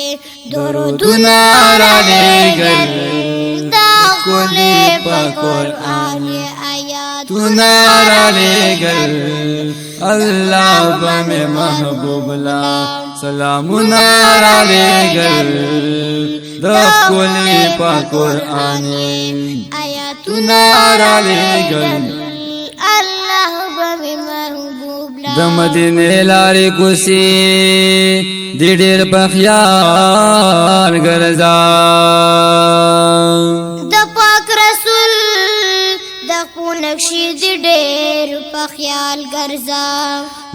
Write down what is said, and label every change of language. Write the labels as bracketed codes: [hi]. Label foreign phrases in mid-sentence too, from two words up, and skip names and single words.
[brh] درودنا را لے گل دخلی پا قرآن آیاتنا را لے گل اللہ بم محبوب لا سلامنا را لے گل دخلی پا قرآن آیاتنا را لے گل اللہ بم محبوب لا [ps] د مدینه لارې کوسي د ډېر په خیال ګرځا د پاک رسول د نقشې د ډېر په خیال ګرځا